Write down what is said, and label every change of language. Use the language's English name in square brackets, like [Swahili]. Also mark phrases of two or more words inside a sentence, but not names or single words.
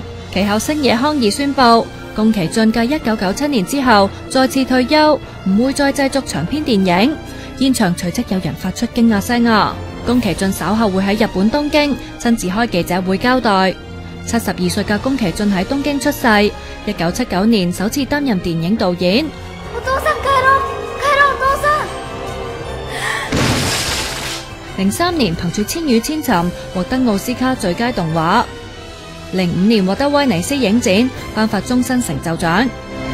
[Cantonese] 其後星野康二宣布，宮崎駿繼1997年之後再次退休，唔會再製作長篇電影。現場隨即有人發出驚訝聲啊！宮崎駿稍後會喺日本東京親自開記者會交代。72歲嘅宮崎駿喺東京出世，1979年首次擔任電影導演。 [Japanese] お父さん帰ろう，帰ろう，お父さん。 [Cantonese] 03 年憑住《千與千尋》獲得奧斯卡最佳動畫，05年獲得威尼斯影展頒發終身成就獎。